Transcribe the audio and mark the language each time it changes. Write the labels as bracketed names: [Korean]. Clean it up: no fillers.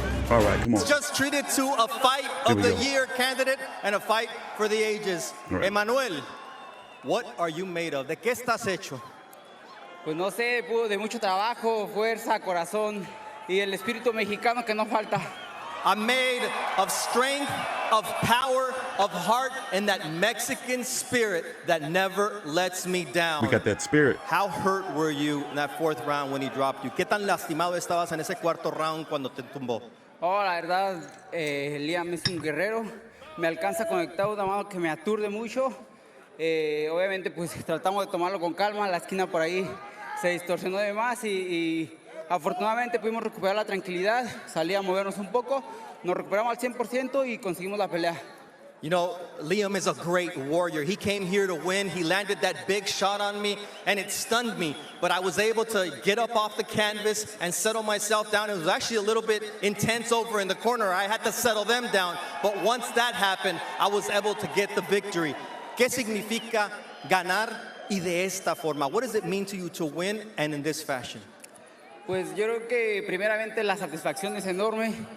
[English] All right, come on. It's just treated to a fight of the year candidate and a fight for the ages. Right. Emmanuel, what are you made of? [Spanish] ¿De qué estás hecho? Pues no sé, de mucho trabajo, fuerza, corazón y el espíritu mexicano que no falta. [English] I'm made of strength, of power, of heart, and that Mexican spirit that never lets me down. We got that spirit. How hurt were you in that 4th round when he dropped you? [Spanish] ¿Qué tan lastimado estabas en ese 4º round cuando te tumbó? Oh, la verdad, Liam es un guerrero. Me alcanza conectado una mano que me aturde mucho. Obviamente, pues tratamos de tomarlo con calma. La esquina por ahí se distorsionó de más y afortunadamente pudimos recuperar la tranquilidad. Salí a movernos un poco. Nos recuperamos al 100% y conseguimos la pelea. [English] You know, Liam is a great warrior. He came here to win. He landed that big shot on me, and it stunned me. But I was able to get up off the canvas and settle myself down. It was actually a little bit intense over in the corner. I had to settle them down. But once that happened, I was able to get the victory. [Spanish] ¿Qué significa ganar y de esta forma? [English] What does it mean to you to win and in this fashion? [Spanish] Pues yo creo que primeramente la satisfacción es enorme.